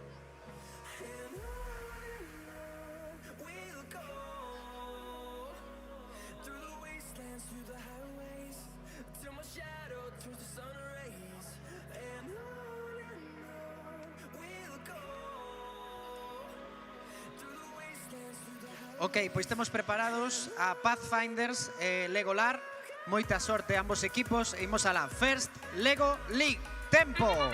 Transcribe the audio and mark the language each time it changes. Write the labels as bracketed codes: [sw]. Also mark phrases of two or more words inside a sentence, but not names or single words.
[en] And on we'll go, through the wastelands, through the highways, till my shadow turns to sun rays. And on we'll go, through the wastelands, through the highways. [gl] Ok, pois temos preparados a Pathfinders e Legolar. Moita sorte a ambos equipos e imos alá. First Lego League. Tempo!